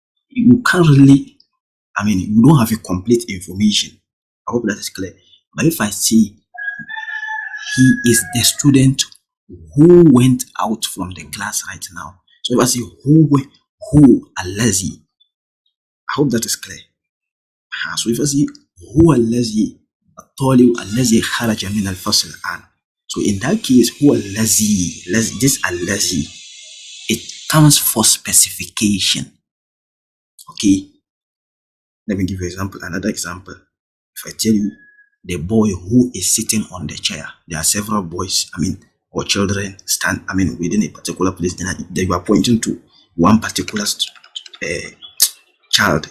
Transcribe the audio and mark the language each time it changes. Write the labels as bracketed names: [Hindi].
[English] You can't really, you don't have a complete information. I hope that is clear. But if I say he is the student who went out from the class right now. So if I say who allazi, I hope that is clear. So if I say [Arabic] هو الذي الطالب الذي خرج من الفصل الآن. [English] So in that case, [Arabic] هو الذي, [English] this الذي, it comes for specification. Okay. Let me give you another example. If I tell you the boy who is sitting on the chair, there are several boys, or children stand, within a particular place, then you are pointing to one particular child.